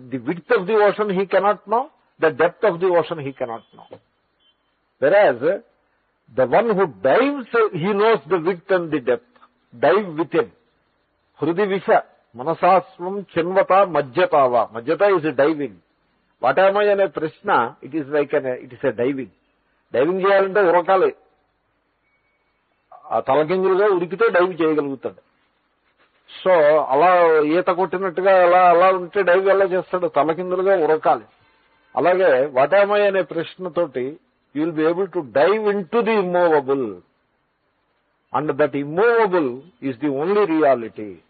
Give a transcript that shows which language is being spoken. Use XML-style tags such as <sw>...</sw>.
<en>The width of the ocean he cannot know, the depth of the ocean he cannot know. Whereas the one who dives, he knows the width and the depth. Dive with him.</en> <sa>Hrudi visha manasasvam chinvata majjatava.</sa> <en>Majjata is diving. What am I</en> <te>ane prashna?</te> <en>It is like it is a diving. Diving</en> <te>cheyalante urakale. ఆ తలకిందులుగా ఉరికితే dive చేయగలుగుతాడు. So అలా ఈత కొట్టినట్టుగా అలా ఉంటే dive ఎలా చేస్తాడు? తలకిందులుగా ఉరకాలి. అలాగే వాటామై అనే ప్రశ్నతోటి</te> <en>You will be able to dive into the immovable, and that immovable is the only reality.</en>